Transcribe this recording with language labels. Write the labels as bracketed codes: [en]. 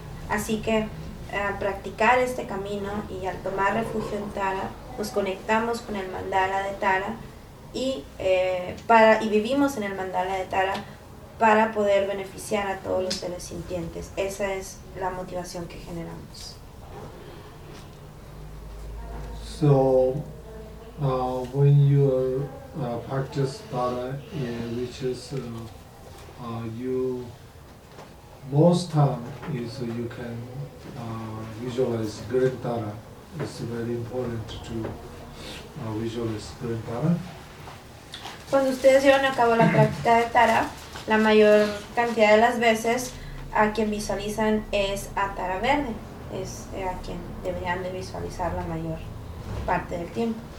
[es] Así que, al practicar este camino y al tomar refugio en Tara, nos conectamos con el mandala de Tara, y vivimos en el mandala de Tara para poder beneficiar a todos los seres sintientes. Esa es la motivación que generamos. [en] So, when you practice Tara, which is you, most time is you can visualize Great Tara. It's very important to visualize Great Tara. [es] Cuando ustedes llevan a cabo la práctica de Tara, la mayor cantidad de las veces a quien visualizan es a Tara Verde. Es a quien deberían de visualizar la mayor parte del tiempo.